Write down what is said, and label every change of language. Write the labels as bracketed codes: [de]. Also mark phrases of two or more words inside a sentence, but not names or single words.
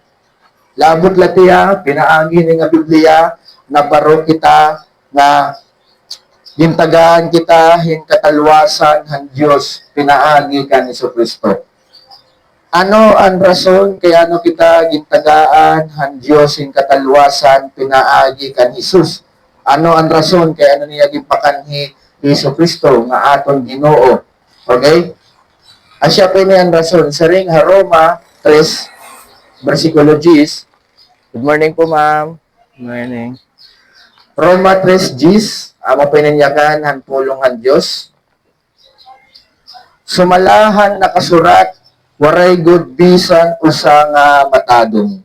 [war] Labot latiya, pinaagi nga Biblia, na baro kita nga gintagaan kita hin katalwasan han Dios pinaagi kan Hesus Kristo. Ano ang rason kaya ano kita gintagaan han Dios hin katalwasan pinaagi kan Hesus? Ano ang rason kaya ano niya gipakanhi Hesus Kristo nga aton Ginoo? [en] Okay? [war] Asya po niyan rason. Saring Roma 3, versikulo 10. [en] Good morning po, ma'am. Good morning. [war] Roma 3:10, amo pininyakan han pulong han Dios. Sumalahan nakasurat, waray good bisan usa nga matadong.